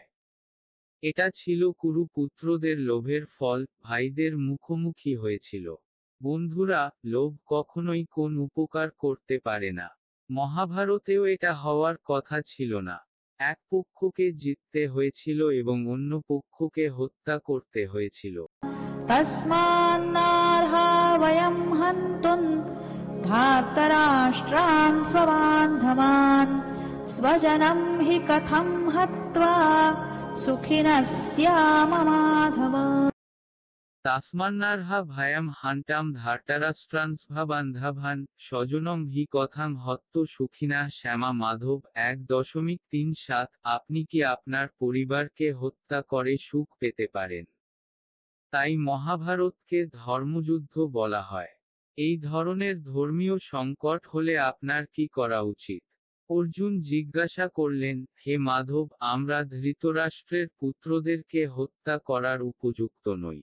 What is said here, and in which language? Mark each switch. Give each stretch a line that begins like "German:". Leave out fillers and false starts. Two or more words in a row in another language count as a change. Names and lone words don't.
Bangla: এটা ছিল কুরু পুত্রদের লোভের ফল, ভাইদের মুখোমুখি হয়েছিল। বন্ধুরা, লোভ কখনোই কোন উপকার করতে পারে না। মহাভারতেও এটা হওয়ার কথা ছিল না। এক পক্ষকে জিততে হয়েছিল এবং অন্য পক্ষকে হত্যা করতে হয়েছিল।
Sanskrit: तस्मान्नार्हा वयं हन्तुं धार्तराष्ट्रान् स्वबान्धवान् स्वजनं हि कथं हत्वा सुखिनः स्याम माधव। তাসমান্নার্হা ভায়াম হান্টাম ধার্তারাষ্ট্রান্সভাবান্ধাভান স্বজনম হি কথাং হত্ত সুখিনা শ্যামা মাধব।
Bangla: 1.37 আপনি কি আপনার পরিবারকে হত্যা করে সুখ পেতে পারেন? তাই মহাভারতকে ধর্মযুদ্ধ বলা হয়। এই ধরনের ধর্মীয় সংকট হলে আপনার কি করা উচিত? অর্জুন জিজ্ঞাসা করলেন, হে মাধব, আমরা ধৃতরাষ্ট্রের পুত্রদেরকে হত্যা করার উপযুক্ত নই।